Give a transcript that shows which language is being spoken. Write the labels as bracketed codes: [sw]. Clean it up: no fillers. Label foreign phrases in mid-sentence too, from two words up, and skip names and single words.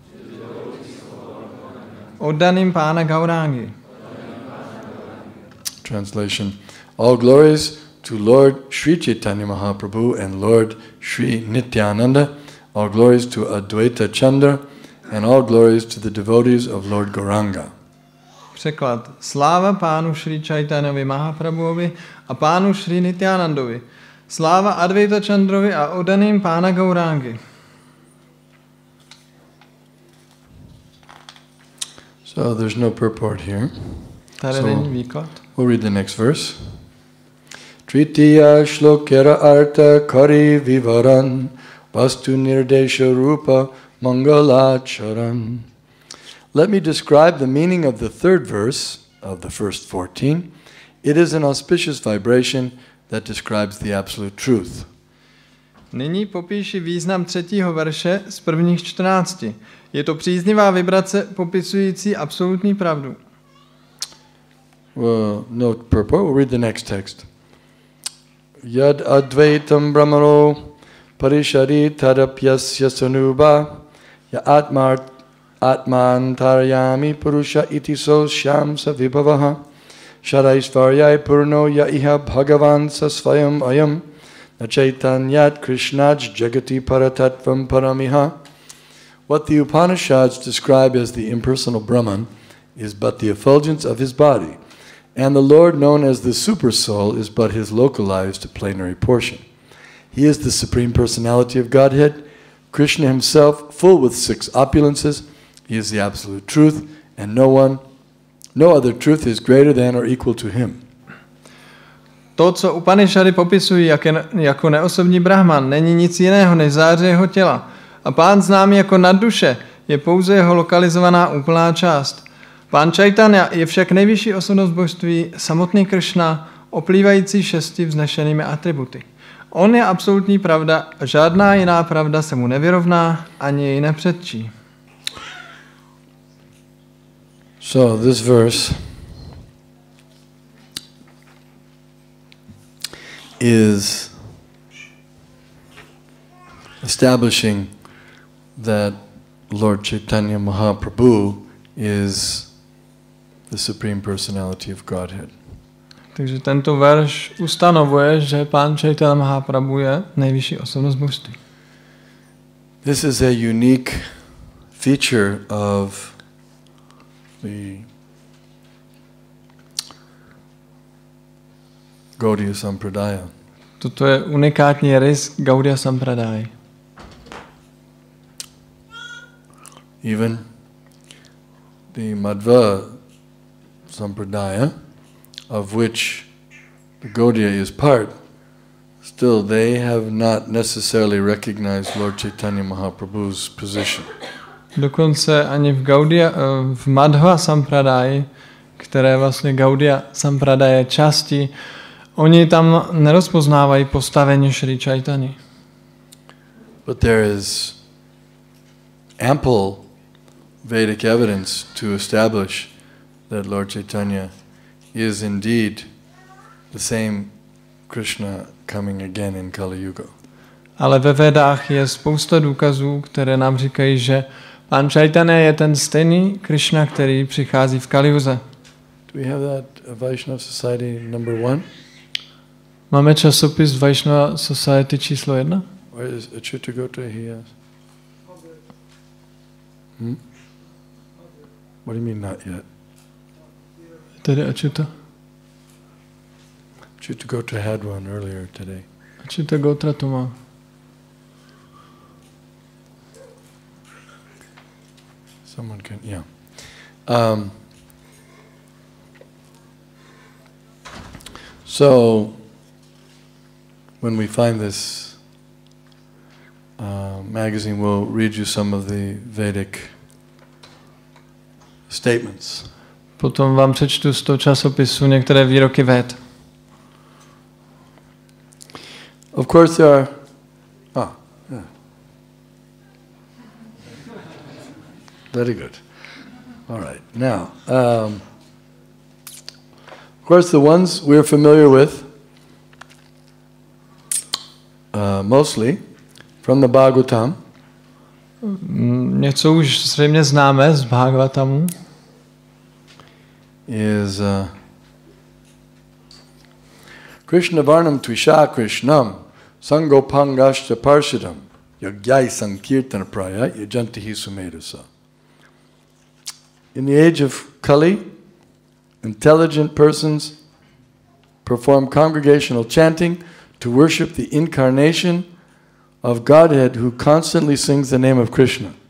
[cs] Oddaným Pána Gaurangy. [en] Translation. All glories to Lord Sri Chaitanya Mahaprabhu and Lord Sri Nityananda. All glories to Advaita Chandra and all glories to the devotees of Lord Gauranga. [cs] Překlad. Sláva Pánu Šri Čaitanyovi Mahaprabhuovi a Pánu Šri Nityanandovi. Sláva Advaita Chandrovi a oddaným Pána Gaurangy. [en] So there's no purport here. [cs] Tady není výklad. [en] We'll read the next verse. [bn] ত্রিতীয় শ্লোকের অর্থ করি বিবরণ বস্তু নির্দেশ রূপ মঙ্গলাচরণ. [en] Let me describe the meaning of the third verse of the first 14. It is an auspicious vibration that describes the absolute truth. [cs] Nyní popíši význam třetího verše z prvních 14. Je to příznivá vibrace popisující absolutní pravdu. [en] Well, note purport, we'll read the next text. [sa] यद् अद्वैतं ब्रह्मणो परिशरि तदप्यस्य सनुभा य आत्मान्तर्यामी पुरुष इति सो ऽस्यांश विभवः षडैश्वर्यैः पूर्णो य इह भगवान् स स्वयम् अयं न चैतन्यात् कृष्णाज् जगति परतत्त्वं परम् इह. [en] What the Upanishads describe as the impersonal Brahman is but the effulgence of his body, and the Lord known as the Super Soul is but his localized plenary portion. He is the Supreme Personality of Godhead, Krishna himself, full with 6 opulences. He is the absolute truth, and no other truth is greater than or equal to him. [cs] To, co Upanishady popisují jako neosobní Brahman, není nic jiného než záře jeho těla. A pán známý jako nadduše je pouze jeho lokalizovaná úplná část. Pán Chaitanya je však nejvyšší osobnost božství, samotný Krishna, oplývající 6 vznešenými atributy. On je absolutní pravda a žádná jiná pravda se mu nevyrovná ani jej nepředčí. [en] So this verse is establishing that Lord Chaitanya Mahaprabhu is the Supreme Personality of Godhead. [cs] Takže tento verš ustanovuje, že pán Chaitanya Mahaprabhu je nejvyšší osobnost božství. [en] This is a unique feature of the Gaudiya Sampradaya. [cs] Toto je unikátní rys Gaudiya Sampradaya. [en] Even the Madhva Sampradaya, of which the Gaudiya is part, still they have not necessarily recognized Lord Chaitanya Mahaprabhu's position. [cs] Dokonce ani v Madhva Sampradaya, které vlastně Gaudiya Sampradaya části, oni tam nerozpoznávají postavení Šri Chaitanya. [en] But there is ample Vedic evidence to establish that Lord Chaitanya is indeed the same Krishna coming again in Kali Yuga. [cs] Ale ve Vedách je spousta důkazů, které nám říkají, že pán Chaitanya je ten stejný Krishna, který přichází v Kali Yuze. [en] Do we have that Vaishnava Society number 1? [cs] Máme časopis Vaishnava Society číslo 1? [en] Where is Achyutagota? He has. What do you mean not yet? [cs] Tedy Achyuta? [en] Achyutagota had one earlier today. [cs] Achyuta Gotra to má. [en] Someone can, yeah. So, when we find this magazine, we'll read you some of the Vedic statements. [cs] Potom vám přečtu z toho časopisu některé výroky Véd. [en] Of course there are... yeah. Very good. All right. Now, of course the ones we're familiar with, mostly, from the Bhagavatam. [cs] Něco už zřejmě známe z Bhagavatamu. [sa] इस् कृष्णवर्णं त्विषा कृष्णं साङ्गोपाङ्गास्त्र पार्षदम् यज्ञैः सङ्कीर्तन प्रायैः यजन्ति हि सुमेधसः. [en] In the age of Kali, intelligent persons perform congregational chanting to worship the incarnation of Godhead who constantly sings the name of Krishna.